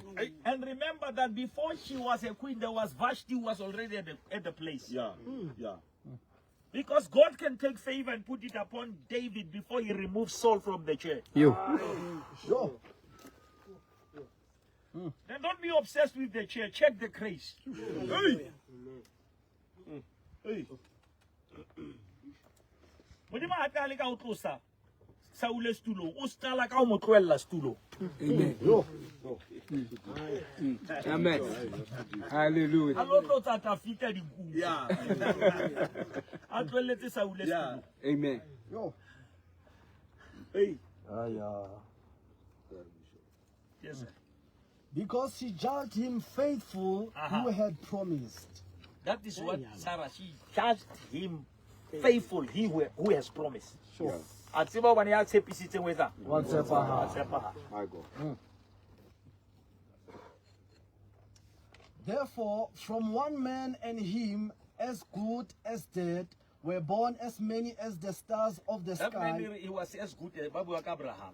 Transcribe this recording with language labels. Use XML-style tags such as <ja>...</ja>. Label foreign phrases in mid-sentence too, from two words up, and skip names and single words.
<en>And remember that before she was a queen, there was Vashti who was already at the place. Yeah. Yeah. Because God can take favor and put it upon David before he removes Saul from the chair. Sure. Then don't be obsessed with the chair. Check the grace. Hey. Hey.</en> <st>Modimo ha tla le ka o tlosa Saul stulong, o stala ka o mo tlohella stulong.</st> <en>Amen. Hallelujah.</en> <st>A lo tlotsa Tafita dinku.</st> <en>Yeah.</en> <st>A tlohelletse Saul stulong.</st> <en>Amen. Hey. Yes, sir. Because she judged him faithful who had promised. That is what Sarah, she judged him faithful, he who has promised. Sure.</en> <st>A tseba bana ya tshepisitseng o etsa?</st> <en>What's up,</en> <st>Tshepahala.</st> <en>My God. Therefore, from one man and him as good as dead were born as many as the stars of the That sky. man, he was as good as Babu Abraham.</en>